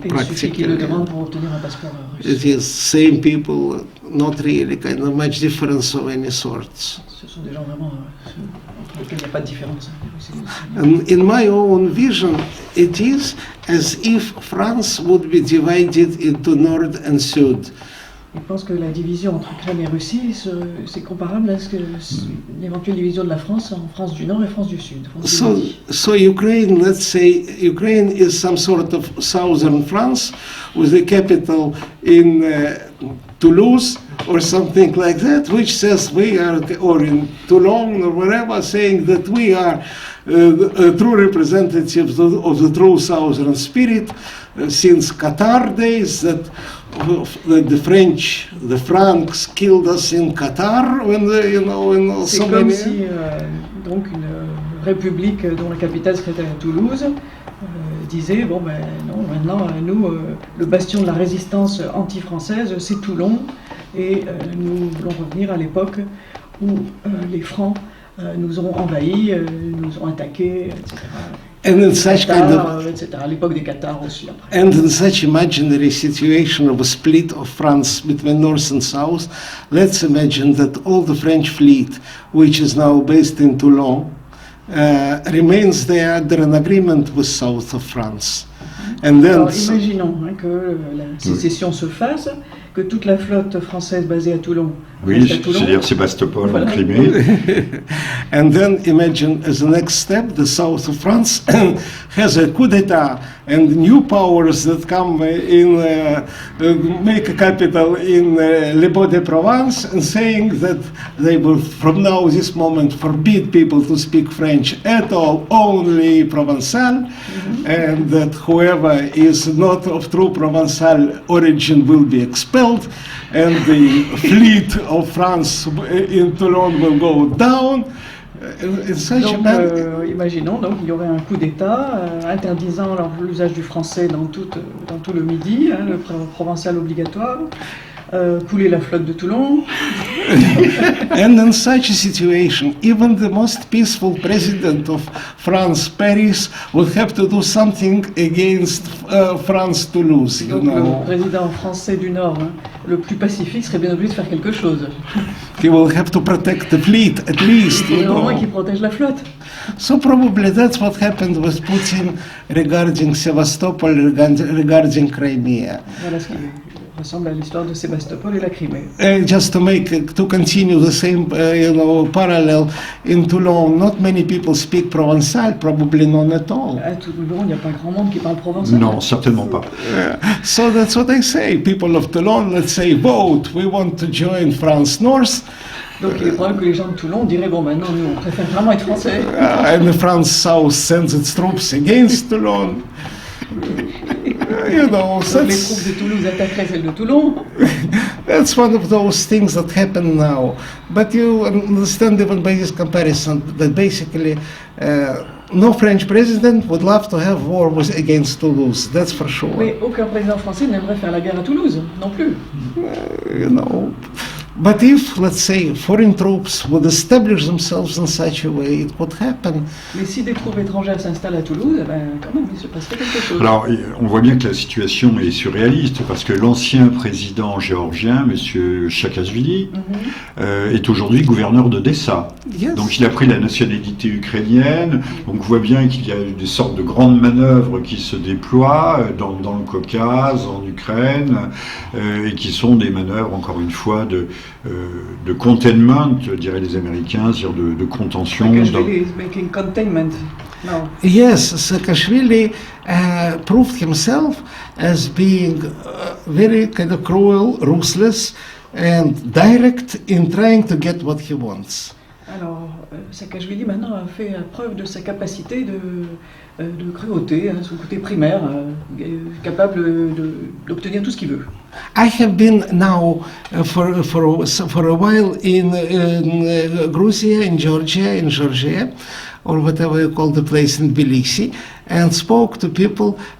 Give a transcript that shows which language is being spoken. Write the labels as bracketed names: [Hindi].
[French] Il suffit qu'ils le demandent pour obtenir un passeport russe. [English] It is same people, not really kind of much difference of any sorts. [French] Ce sont des gens vraiment entre lesquels il n'y a pas de différence. [English] And in my own vision, it is as if France would be divided into North and South. [French] Il pense que la division entre Ukraine et Russie, c'est comparable à l'éventuelle division de la France en France du Nord et France du Sud. [English] So Ukraine, let's say, Ukraine is some sort of southern France with the capital in Toulouse or something like that, which says we are, or in Toulon or wherever, saying that we are true representatives of the true southern spirit since Qatar days, that the Franks killed us in Qatar when [French] c'est comme si donc une république dont la capitale serait à Toulouse disait bon ben non, maintenant nous le bastion de la résistance anti-française c'est Toulon et nous voulons revenir à l'époque où les Francs nous ont envahis, nous ont attaqués, etc. [English] And in such Qatar, etc. [French] À l'époque des Qatars aussi après. [English] And in such imaginary situation of a split of France between North and South, let's imagine that all the French fleet, which is now based in Toulon, remains there under an agreement with south of France. And then [French] alors, imaginons que la sécession se fasse, que toute la flotte française basée à Toulon reste à Toulon. C'est-à-dire Sébastopol en Crimée. [English] And then imagine as a next step, the south of France has a coup d'etat and new powers that come in, make a capital in Les Baux-de-Provence and saying that they will from now this moment forbid people to speak French at all, only Provençal, and that whoever is not of true Provençal origin will be expelled, and the fleet of France in Toulon will go down. [French] Donc, imaginons, donc, il y aurait un coup d'État interdisant l'usage du français dans tout le Midi, le provençal obligatoire, couler la flotte de Toulon. [English] And in such a situation, even the most peaceful president of France, Paris, will have to do something against France to lose. [French] Donc, le président français du Nord, le plus pacifique, serait bien obligé de faire quelque chose. [English] He will have to protect the fleet, at least. [French] Il au moins qu'il protège la flotte. [English] So probably that's what happened with Putin regarding Sevastopol, regarding Crimea. [French] Voilà ce qui ressemble à l'histoire de Sébastopol et la Crimée. [English] Just to continue the same, parallel, in Toulon, not many people speak Provençal, probably none at all. [French] À Toulon, il n'y a pas grand monde qui parle provençal. Non, certainement pas. [English] So that's what I say. People of Toulon, let's say, vote. We want to join France North. [French] Donc il est probable que les gens de Toulon diraient bon maintenant nous on préfère vraiment être français. [English] And France South sends its troops against Toulon. [French] Donc, les troupes de Toulouse attaqueraient celles de Toulon. [English] That's one of those things that happen now. But you understand even by this comparison that basically no French president would love to have war against Toulouse. That's for sure. [French] Mais aucun président français n'aimerait faire la guerre à Toulouse, non plus. [English] But if, let's say, foreign troops would establish themselves in such a way, it would happen. [French] Mais si des troupes étrangères s'installent à Toulouse, quand même, il se passerait quelque chose. Alors, on voit bien que la situation est surréaliste, parce que l'ancien président géorgien, M. Saakashvili, est aujourd'hui gouverneur d'Odessa. [English] Yes. [French] Donc, il a pris la nationalité ukrainienne. Donc, on voit bien qu'il y a des sortes de grandes manœuvres qui se déploient dans le Caucase, en Ukraine, et qui sont des manœuvres, encore une fois, de containment, diraient les Américains, c'est-à-dire de contention. [English] Saakashvili is making containment. No. Yes, Saakashvili proved himself as being very kind of cruel, ruthless, and direct in trying to get what he wants. [French] Alors, Saakashvili maintenant a fait preuve de sa capacité de cruauté, son côté primaire, capable d'obtenir tout ce qu'il veut. [English] I have been now for a while in Russia, in Georgia, or whatever you call the place in Tbilisi, and spoke to people.